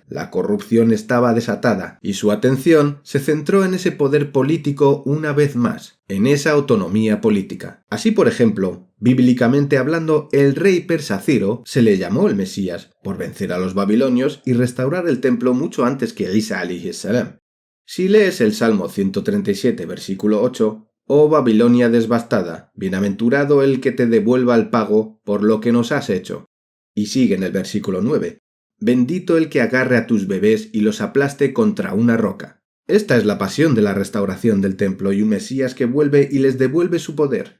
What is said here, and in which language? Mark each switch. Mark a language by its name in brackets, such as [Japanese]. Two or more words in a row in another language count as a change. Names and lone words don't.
[Spanish] La corrupción estaba desatada, y su atención se centró en ese poder político una vez más, en esa autonomía política. Así, por ejemplo, bíblicamente hablando, el rey persa Ciro se le llamó el Mesías por vencer a los babilonios y restaurar el templo mucho antes que Isa [Arabic] عليه السلام. [Spanish] Si lees el Salmo 137, versículo 8, «Oh Babilonia devastada, bienaventurado el que te devuelva el pago por lo que nos has hecho». Y sigue en el versículo 9, «Bendito el que agarre a tus bebés y los aplaste contra una roca». Esta es la pasión de la restauración del templo y un Mesías que vuelve y les devuelve su poder.